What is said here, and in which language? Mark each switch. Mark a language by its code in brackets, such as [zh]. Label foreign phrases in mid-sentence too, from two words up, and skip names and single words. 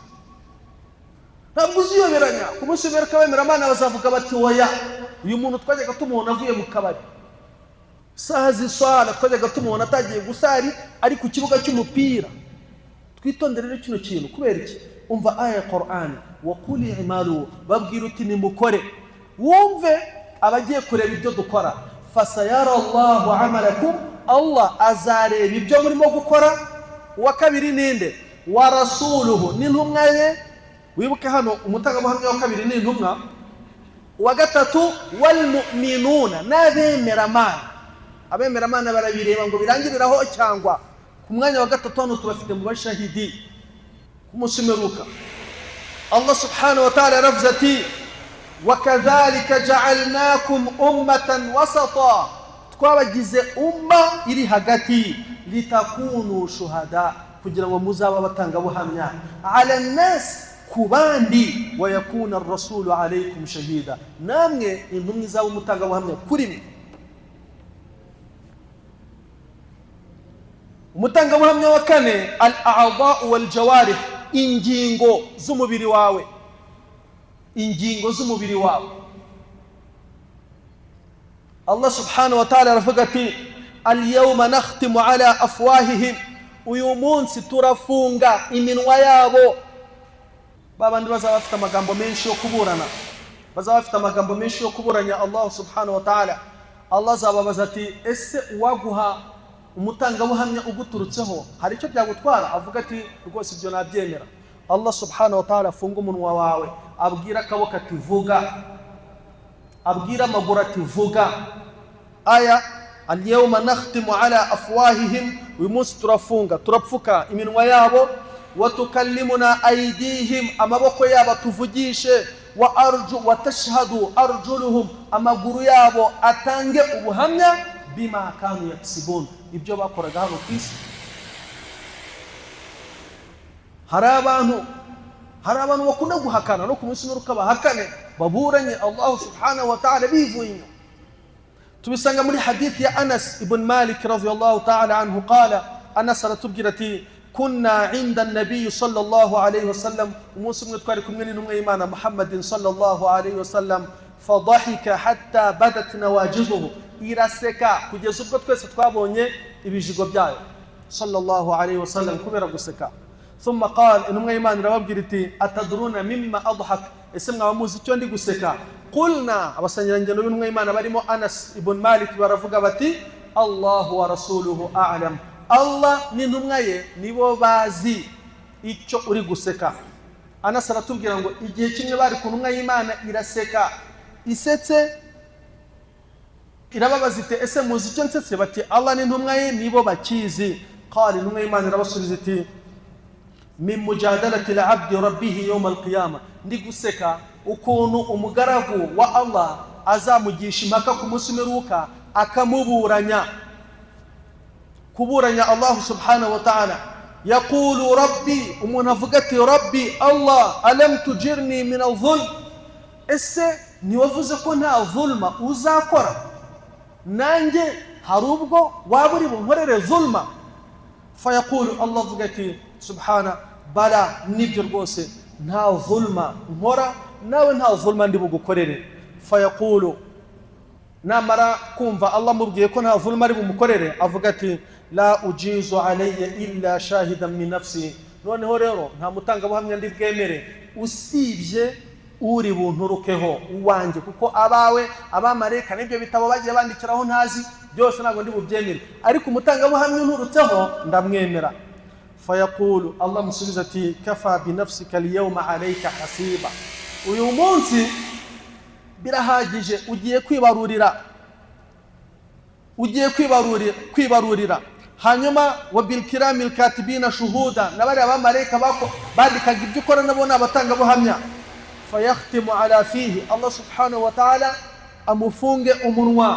[rw] Ntabwo uziyoberanya. Ku munsi w'imperuka abemeramana bazavuga bati oya, uyu muntu twajyaga tumubona avuye mu kabari, saha z'iswala twajyaga tumubona atagiye gusari ari ku kibuga cy'umupira. Twitondere rero kino kintu. Kubera iki? Umva aya ya Qur'an, [ar] وقل اعملوا, [rw] babwira uti nimukore. Wumve abagiye kureba ibyo dukora. [ar] فسيرى الله عملكم, [rw] Allah azareba ibyo murimo gukora. Uwa kabiri ninde? [ar] ورسوله, [rw] n'intumwa ye. Wibuke hano umutanga buhamya wa kabiri ni intumwa. Uwa gatatu [ar] والمؤمنون, [rw] n'abemeramana. Abemeramana barabireba ngo birangiriraho cyangwa ku mwanya wa gatatu hano tubafite mu bashahidi ku munsi w'imperuka. [ar] الله سبحانه وتعالى [rw] yaravuze ati [ar] وكذلك جعلناكم أمة وسطا, [rw] twabagize umma iri hagati, [ar] لتكونوا شهداء, [rw] kugira ngo muzaba batanga buhamya, [ar] على الناس, kubandi, ويكون الرسول عليكم شهيدا, [rw] namwe intumwa izaba umutanga buhamya kuri mwe. Umutanga buhamya wa kane [ar] الأعضاء والجوارح, [rw] ingingo z'umubiri wawe. Ingingo z'umubiri wawe [ar] الله سبحانه وتعالى [rw] aravuga ati [ar] اليوم نختم على أفواههم, [rw] uyu munsi turafunga iminwa yabo. Babandi bazaba bafite amagambo menshi yo kuburana, bazaba bafite amagambo menshi yo kuburanya [ar] الله سبحانه وتعالى. [rw] Allah azababaza ati ese uwaguha umutangabuhamya uguturutseho hari icyo byagutwara? Avuga ati rwose ibyo nabyemera. [ar] الله سبحانه وتعالى [rw] afunga umunwa wawe, abwira akaboko ati vuga, abwira amaguru ati vuga. [ar] Aya اليوم نختم على أفواههم, [rw] uyu munsi turafunga turapfuka iminwa yabo, [ar] وتكلمنا أيديهم, [rw] amaboko yabo tuvugishe, [ar] وتشهد أرجلهم, [rw] amaguru yabo atange ubuhamya [ar] بما كانوا يكسبون, [rw] ibyo bakoraga hano ku isi. Hari abantu bakunda guhakana no ku munsi w'imperuka bahakane, baburanye [ar] الله سبحانه وتعالى [rw] bivuye. Tubisanga muri hadith ya [ar] Anas ibn Malik رضي الله تعالى عنه قال Anas [rw] aratubwira ati [ar] كنا عند النبي صلى الله عليه وسلم, [rw] umunsi umwe twari kumwe n'intumwa y'Imana Muhammadin [ar] صلى الله عليه وسلم, فضحك حتى بدت نواجذه, [rw] iraseka kugeza ubwo twese twabonye ibijigo byayo [ar] صلى الله عليه وسلم [rw] kubera guseka. [ar] ثم قال [rw] intumwa y'Imana irababwira iti [ar] أتدرون مما أضحك, [rw] ese mwaba muzi icyo ndi guseka? Qulna, abasangirangendo b'intumwa y'Imana barimo Anas ibn Malik baravuga bati [ar] الله ورسوله أعلم, [rw] Allah n'intumwa ye nibo bazi icyo uri guseka. Anas aratubwira ngo igihe kimwe bari ku ntumwa y'Imana iraseka, isetse irababaza iti ese muzi icyo nsetse? Bati Allah n'intumwa ye nibo bakizi. [ar] Qala, [rw] intumwa y'Imana irabasubiza iti [ar] من مجادلة العبد ربه يوم القيامة, [rw] ndi guseka ukuntu umugaragu wa Allah azamugisha impaka ku munsi w'imperuka akamuburanya, kuburanya [ar] الله سبحانه وتعالى. يقول رب, [rw] umuntu avuga ati rabbi Allah, [ar] ألم تجرني من الظلم, [rw] ese niwavuze ko nta zulma uzakora, nanjye hari ubwo waba uri bunkorere zulma? Fayaqulu, Allah avuga ati [ar] سبحان بلى, [rw] nibyo rwose nta zulma nkora, nawe nta zulma ndi bugukorere. Fayaqulu, namara kumva Allah mubwiye ko nta zulma ari bumukorere, avuga ati [ar] لا أجيز علي إلا شاهدا من نفسي, [rw] noneho rero nta mutangabuhamya ndi bwemere usibye uri bunturukeho uwanjye, kuko abawe abamareka nibyo bitabo bagiye bandikiraho ntazi byose ntabwo ndi bubyemere, ariko umutangabuhamya unturutseho ndamwemera. [ar] Fayaqulu, Allah [rw] musubiza ati [ar] كفى بنفسك اليوم عليك حسيبا, [rw] uyu munsi birahagije, ugiye kwibarurira. Hanyuma [ar] وبالكرام الكاتبين شهداء, [rw] nabari abamareka bako bandikaga ibyo ukora nabo n'abatangabuhamya. [ar] فيختم على فيه, Allah سبحانه وتعالى [rw] amufunge umunwa.